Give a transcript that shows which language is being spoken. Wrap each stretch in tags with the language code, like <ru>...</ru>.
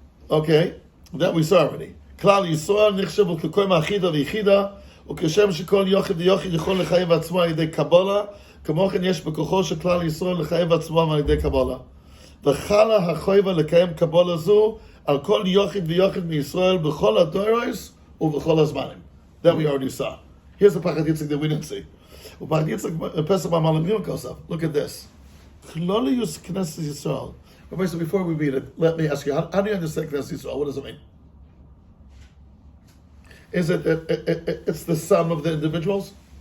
<en>Okay, that we saw already.</en> <he>כלל ישראל נחשב ככל מאחידה ויחידה, וכשם שכל יוחד ויוחד יכול לחייב עצמו על ידי קבלה, כמו כן יש בכוחו של כלל ישראל לחייב עצמו על ידי קבלה. וחלה החובה לקיים קבלה זו על כל יוחד ויוחד מישראל בכל הדורות ובכל הזמנים.</he> <en>That we already saw. Here's the Pachat Yitzchak that we didn't see. ופחד Yitzchak Pesach B'Malam Kosov. Look at this. Klolius Knesset Yisrael. So before we read it, let me ask you, how do you understand Knesset Yisrael? What does it mean? Is it it's the sum of the individuals?</en>